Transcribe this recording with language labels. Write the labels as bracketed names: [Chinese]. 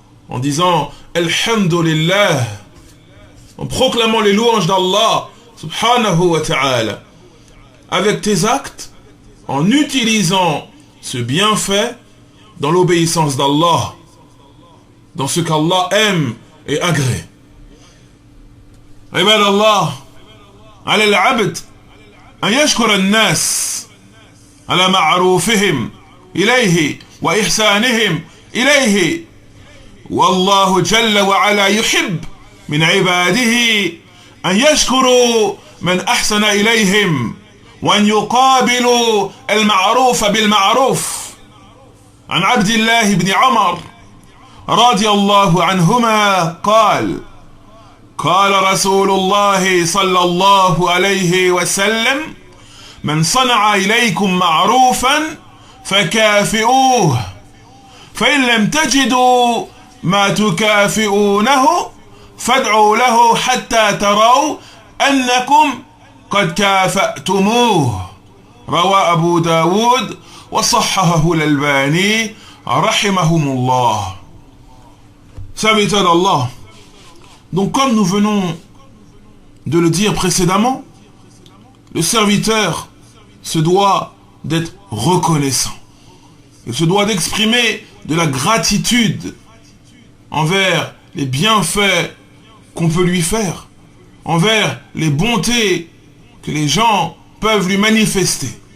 [French] en disant Alhamdulillah, en proclamant les louanges d'Allah subhanahu wa ta'ala, avec tes actes, en utilisant ce bienfait dans l'obéissance d'Allah, dans ce qu'Allah aime et agrée. [Arabic] عباد الله على العبد أن يشكر الناس على معروفهم إليه وإحسانهم إليه، والله جل وعلا يحب من عباده أن يشكروا من أحسن إليهم وأن يقابلوا المعروف بالمعروف. عن عبد الله بن عمر رضي الله عنهما قال قال رسول الله صلى الله عليه وسلم من صنع إليكم معروفا فكافئوه فإن لم تجدوا ما تكافئونه فادعوا له حتى تروا أنكم قد كافأتموه. روى أبو داود وصححه الألباني رحمهم الله. [French] Serviteurs d'Allah, donc comme nous venons de le dire précédemment, le serviteur se doit d'être reconnaissant. Il se doit d'exprimer de la gratitude envers les bienfaits qu'on peut lui faire, envers les bontés que les gens peuvent lui manifester.